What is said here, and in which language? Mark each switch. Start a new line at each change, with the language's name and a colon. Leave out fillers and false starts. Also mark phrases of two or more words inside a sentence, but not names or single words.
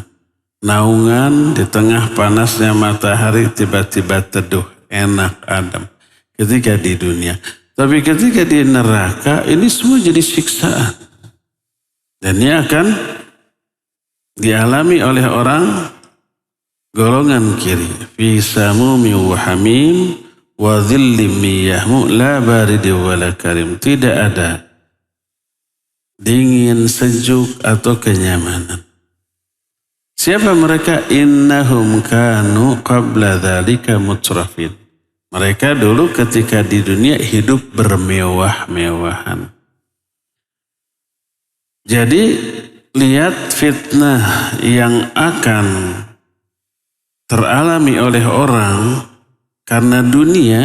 Indonesian: Naungan di tengah panasnya matahari tiba-tiba teduh, enak, adem. Ketika di dunia. Tapi ketika di neraka ini semua jadi siksaan. Dan ini akan dialami oleh orang golongan kiri.
Arabic: في سموم وحميم وظل من يحموم لا بارد ولا كريم.
Indonesian: Tidak ada dingin, sejuk atau kenyamanan. Siapa mereka?
Arabic: إنهم كانوا قبل ذلك مترفين.
Indonesian: Mereka dulu ketika di dunia hidup bermewah-mewahan. Jadi lihat fitnah yang akan teralami oleh orang karena dunia.